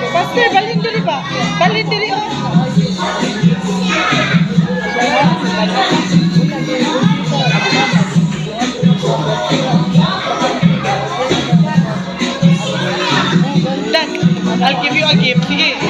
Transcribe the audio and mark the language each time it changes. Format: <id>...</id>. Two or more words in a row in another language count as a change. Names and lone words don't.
<war>Sir, balhin diri ba? Balhin diri oh.</war> <en>Look, I'll give you a gift.</en> <war>Sige.</war>